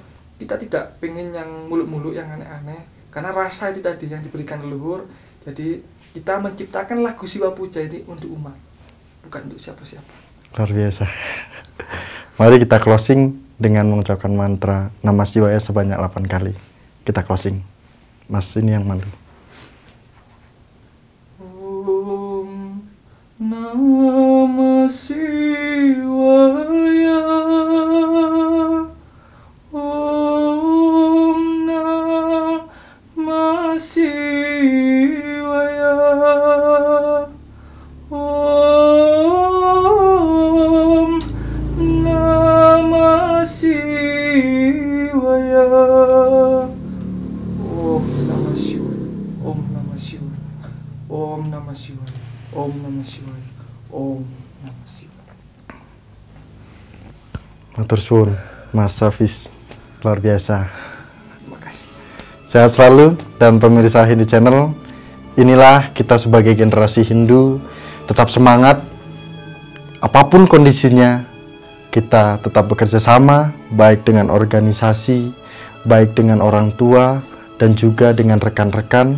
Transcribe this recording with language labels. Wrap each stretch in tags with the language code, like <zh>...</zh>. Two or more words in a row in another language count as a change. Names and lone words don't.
<id>Kita tidak pengen yang muluk-muluk, yang aneh-aneh, karena rasa itu tadi yang diberikan leluhur. Jadi kita menciptakan lagu Siwa Puja ini untuk umat, bukan untuk siapa-siapa. Luar biasa. Mari kita closing dengan mengucapkan mantra</id> <sa>Namah Shivaya</sa> <id>sebanyak 8 kali. Kita closing. Mas ini yang malu.</id> <sa>Om Namah Shivaya, Om Namah Shivaya, Om Namah Shivaya, Om Namah Shivaya, Om Namah Shivaya, Om Namah Shivaya, Om Namah Shivaya, Om Namah Shivaya.</sa> <jv>Matur suwun,</jv> <id>Mas Hafiz, luar biasa. Terima kasih. Sehat selalu dan pemirsa Hindu Channel. Inilah kita sebagai generasi Hindu, tetap semangat. Apapun kondisinya, kita tetap bekerja sama, baik dengan organisasi, baik dengan orang tua, dan juga dengan rekan-rekan.</id>